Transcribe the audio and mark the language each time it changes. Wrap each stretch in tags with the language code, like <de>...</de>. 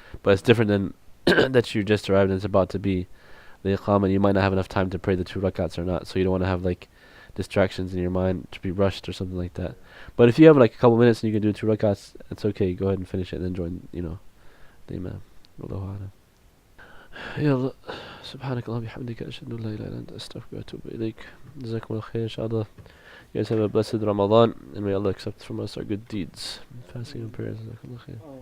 <en>But it's different than that you just arrived and it's about to be the iqamah and you might not have enough time to pray the 2 rak'ahs or not. So you don't want to have like distractions in your mind to be rushed or something like that. But if you have like a couple minutes and you can do 2 rak'ahs, it's okay. Go ahead and finish it and then join the imam. Wallahu a'lam.</en> <ar>يا الله سبحانك اللهم وبحمدك أشهد أن لا إله إلا أنت أستغفرك وأتوب إليك جزاكم الله خير inshallah.</ar> <en>You guys have a blessed Ramadan and may Allah accept from us our good deeds, fasting and prayers.</en> <ar>جزاكم الله خير.</ar>